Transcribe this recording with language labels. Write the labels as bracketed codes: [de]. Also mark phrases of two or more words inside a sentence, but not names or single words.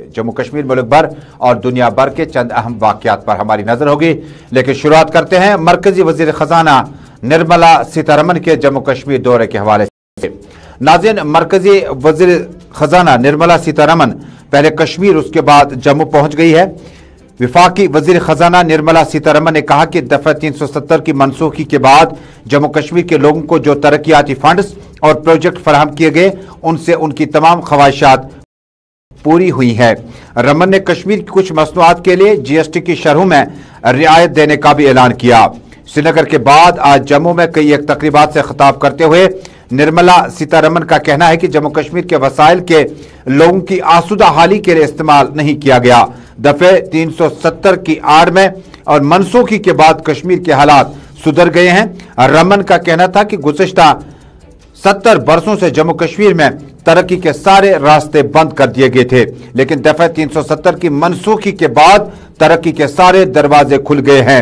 [ur] جموں کشمیر ملک بھر اور دنیا بھر کے چند اہم واقعات پر ہماری نظر ہوگی، لیکن شروعات کرتے ہیں مرکزی وزیر خزانہ نرملا سیتارمن کے جموں کشمیر دورے کے حوالے سے۔ ناظرین، مرکزی وزیر خزانہ نرملا سیتارمن پہلے کشمیر اس کے بعد جموں پہنچ گئی ہے۔ وفاقی وزیر خزانہ نرملا سیتارمن نے کہا کہ دفعہ 370 کی منسوخی کے بعد جموں کشمیر کے لوگوں کو جو ترقیاتی فنڈز اور پروجیکٹ فراہم کیے گئے ان سے ان کی تمام خواہشات پوری ہوئی ہے۔ رمن نے کشمیر کی کچھ مصنوعات کے لیے جی ایس ٹی کی شرحوں میں رعایت دینے کا بھی اعلان کیا۔ سری نگر کے بعد آج جموں میں کئی ایک تقریبات سے خطاب کرتے ہوئے نرملا سیتارمن کا کہنا ہے کہ جموں کشمیر کے وسائل کے لوگوں کی آسودہ حالی کے لیے استعمال نہیں کیا گیا۔ دفعہ 370 کی آڑ میں اور منسوخی کے بعد کشمیر کے حالات سدھر گئے ہیں۔ رمن کا کہنا تھا کہ گزشتہ 70 برسوں سے جموں کشمیر میں ترقی کے سارے راستے بند کر دیے گئے تھے، لیکن دفعہ 370 کی منسوخی کے بعد ترقی کے سارے دروازے کھل گئے ہیں۔